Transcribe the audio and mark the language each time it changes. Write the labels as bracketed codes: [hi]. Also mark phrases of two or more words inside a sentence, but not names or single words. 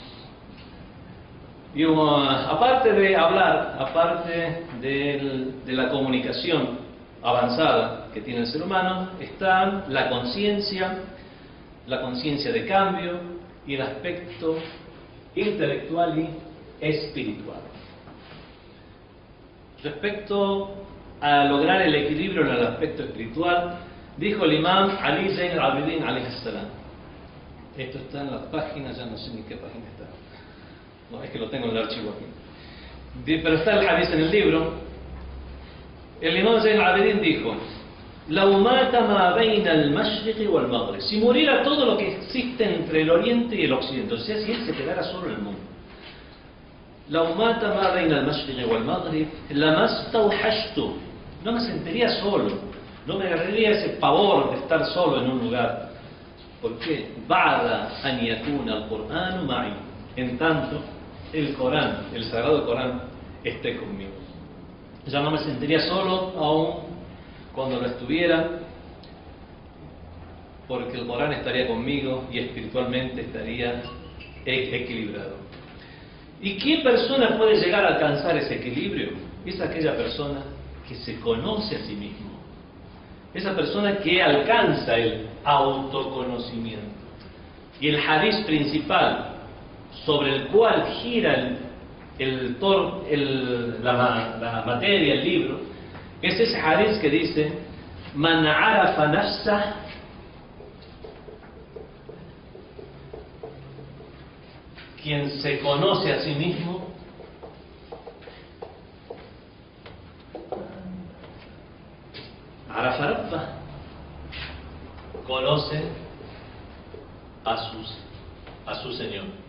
[es] Y aparte de hablar, aparte de la comunicación avanzada que tiene el ser humano, está la conciencia de cambio y el aspecto intelectual y espiritual. Respecto a lograr el equilibrio en el aspecto espiritual, dijo el imam Ali Zayn al-Abidin [ar] عليه السلام. [es] Esto está en la página, ya no sé ni qué página está. No, es que lo tengo en el archivo aquí. Pero está el hadith en el libro. El imam Zayn al-Abidin dijo: [ar] "لو مات ما بين المشرق والمغرب", [es] si muriera todo lo que existe entre el oriente y el occidente, o sea, si él se quedara solo en el mundo. [ar] "لو مات ما بين المشرق والمغرب لما استوحشت", [es] no me sentiría solo, no me agarraría ese pavor de estar solo en un lugar. ¿Por qué? [ar] "بعد أن يكون القرآن معي", [es] en tanto el Corán, el Sagrado Corán, esté conmigo. Ya no me sentiría solo aún cuando lo estuviera, porque el Corán estaría conmigo y espiritualmente estaría equilibrado. ¿Y qué persona puede llegar a alcanzar ese equilibrio? Es aquella persona que se conoce a sí mismo, esa persona que alcanza el autoconocimiento. Y el hadiz principal sobre el cual gira la materia, el libro, es ese hadith que dice: [ar] من عرف نفسه, [es] quien se conoce a sí mismo, [ar] عرف ربه, [es] conoce a su Señor.